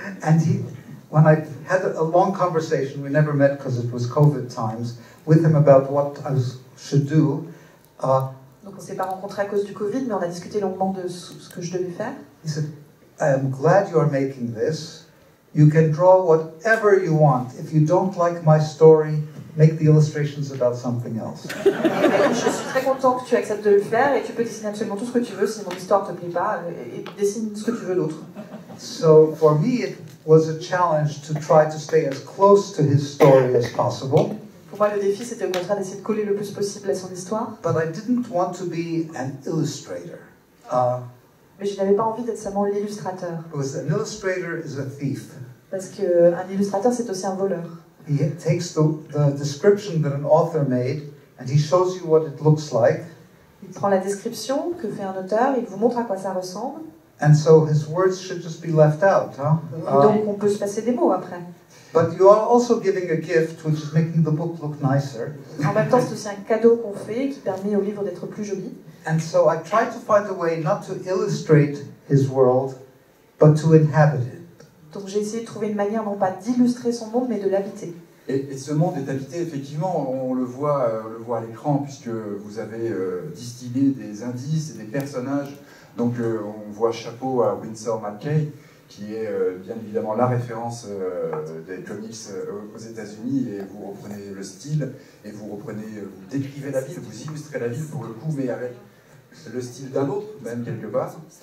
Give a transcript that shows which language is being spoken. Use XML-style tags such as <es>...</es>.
<en>And when I had a long conversation, we never met because it was COVID times, with him about what I should do.</en> <fr>Donc on s'est pas rencontrés à cause du Covid, mais on a discuté longuement de ce que je devais faire.</fr> <en>He said, I am glad you are making this. You can draw whatever you want. If you don't like my story, make the illustrations about something else.</en> <fr>Je suis très content que tu acceptes de le faire et tu peux dessiner absolument tout ce que tu veux si mon histoire te plaît pas et dessine ce que tu veux d'autre.</fr> <en>So for me, it was a challenge to try to stay as close to his story as possible.</en> <fr>Pour moi, le défi, c'était au contraire d'essayer de coller le plus possible à son histoire.</fr> <en>But I didn't want to be an illustrator.</en> <fr>Mais je n'avais pas envie d'être seulement l'illustrateur.</fr> <en>Because an illustrator is a thief.</en> <fr>Parce qu'un illustrateur, c'est aussi un voleur.</fr> <en>He takes the description that an author made and he shows you what it looks like.</en> <fr>Il prend la description que fait un auteur, il vous montre à quoi ça ressemble.</fr> <en>And so his words should just be left out,</en> <fr>Donc on peut se passer des mots après.</fr> <en>But you are also giving a gift which is making the book look nicer.</en> <fr>En même temps, c'est aussi un cadeau qu'on fait qui permet au livre d'être plus joli.</fr> <en>And so I tried to find a way not to illustrate his world, but to inhabit it.</en> <fr>Donc j'ai essayé de trouver une manière non pas d'illustrer son monde, mais de l'habiter. Et ce monde est habité, effectivement, on le voit à l'écran, puisque vous avez distillé des indices et des personnages. Donc on voit chapeau à Winsor McCay, qui est bien évidemment la référence des comics aux États-Unis, et vous reprenez le style, et vous décrivez la ville, vous illustrez la ville pour le coup, mais avec le style d'un autre, même quelque part.</fr>